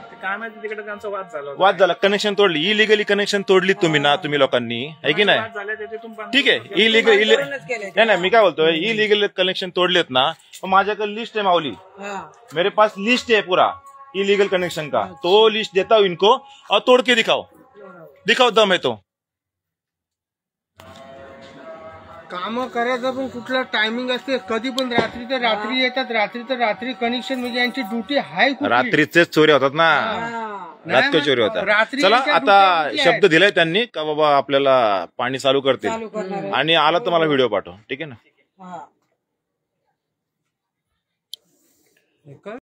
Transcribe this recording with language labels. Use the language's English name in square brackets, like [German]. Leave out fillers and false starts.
[Marathi] काय माहिती, तिकडे त्यांचा वाद झाला. कनेक्शन तोडली, इलिगली कनेक्शन तोडली तुम्ही ना, तुम्ही लोकांनी, आहे की नाही? ठीक आहे, इलिगल नाही, मी काय बोलतोय, इलिगल कनेक्शन तोडलेत ना, माझ्याकडे लिस्ट आहे माऊली, [Hindi] मेरे पास लिस्ट है पूरा इलीगल कनेक्शन का. तो लिस्ट देता हूं इनको और तोड़ के दिखाओ दम है तो. [Marathi] काम करायचं पण कुठला टायमिंग असते, कधी पण रात्री तर रात्री येतात, रात्री तर रात्री कनेक्शन, म्हणजे यांची ड्युटी आहे. रात्रीचेच चोरी होतात ना, रात्री चोरी होतात. चला आता शब्द दिलाय त्यांनी का बाबा आपल्याला पाणी चालू करतील, आणि आला तर मला व्हिडिओ पाठव. ठीक आहे ना.